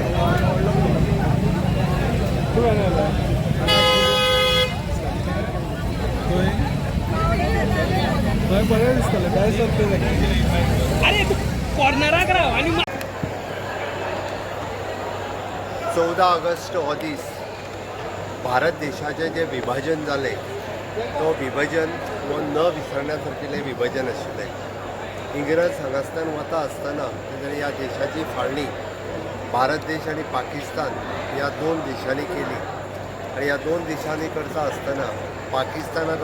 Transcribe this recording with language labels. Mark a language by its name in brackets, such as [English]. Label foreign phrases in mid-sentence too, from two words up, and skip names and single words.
[Marathi] बरं दिसतं काय अरे कॉर्नरा करा आणि [Konkani] 14 ऑगस्ट हो दीस भारत देशाचें जें विभाजन जालें तो विभाजन हो न विसरण्यासारकेलें विभाजन आशिल्लें इंग्रज हांगासल्यान वता आसतना तेणें ह्या देशाची फाळणी भारत देश आनी पाकिस्तान ह्या दोन देशांनी केली आनी ह्या दोन देशांनी करता आसतना पाकिस्तानात